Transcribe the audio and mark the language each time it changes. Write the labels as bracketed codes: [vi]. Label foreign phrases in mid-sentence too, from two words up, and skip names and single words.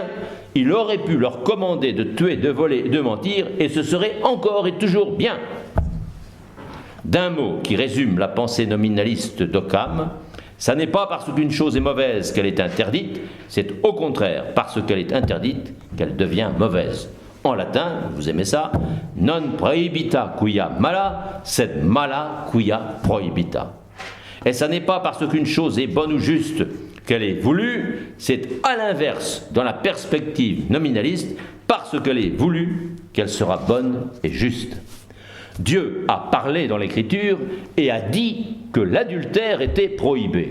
[fr] Il aurait pu leur commander de tuer, de voler, de mentir, et ce serait encore et toujours bien. D'un mot qui résume la pensée nominaliste d'Occam, ça n'est pas parce qu'une chose est mauvaise qu'elle est interdite, c'est au contraire parce qu'elle est interdite qu'elle devient mauvaise. En latin, vous aimez ça, [la] non prohibita quia mala, sed mala quia prohibita. [fr] Et ça n'est pas parce qu'une chose est bonne ou juste qu'elle est voulue, c'est à l'inverse, dans la perspective nominaliste, parce qu'elle est voulue, qu'elle sera bonne et juste. Dieu a parlé dans l'Écriture et a dit que l'adultère était prohibé.